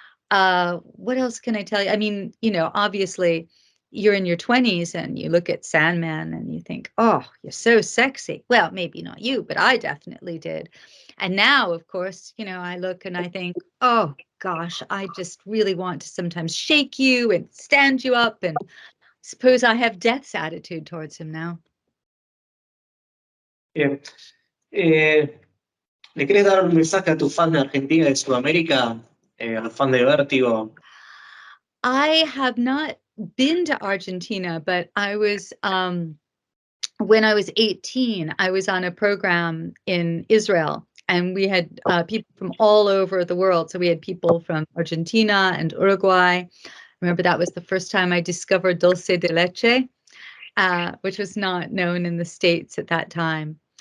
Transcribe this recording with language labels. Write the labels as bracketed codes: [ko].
[en] What else can I tell you? I mean, obviously you're in your 20s and you look at Sandman and you think, oh, you're so sexy. Well, maybe not you, but I definitely did. And now, of course, I look and I think, oh gosh, I just really want to sometimes shake you and stand you up, and suppose I have death's attitude towards him now. [es] Bien. ¿Le querés dar un mensaje a tus fans de Argentina y de Sudamérica? A los fans de Vértigo. [en] I have not been to Argentina, but I was, when I was 18, I was on a program in Israel, and we had people from all over the world. So we had people from Argentina and Uruguay. Remember, that was the first time I discovered dulce de leche, which was not known in the States at that time.